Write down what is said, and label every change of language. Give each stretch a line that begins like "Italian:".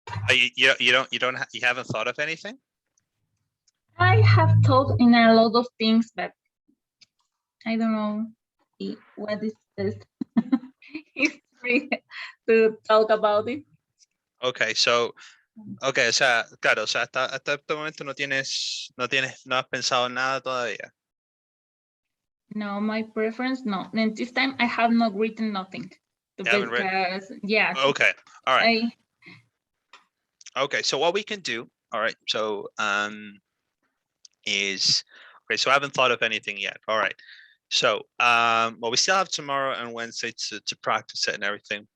English: You haven't thought of anything? I have thought in a lot of things, but I don't know what is this history to talk about it.
Spanish: Okay, so, okay, o sea, claro, o sea, hasta este momento no has pensado en nada todavía.
English: No, my preference, no. And this time I have not written nothing. Because, yes. Okay, all right. Okay, so what we can do, all right, so okay, so I haven't thought of anything yet. All right. So well, we still have tomorrow and Wednesday to practice it and everything.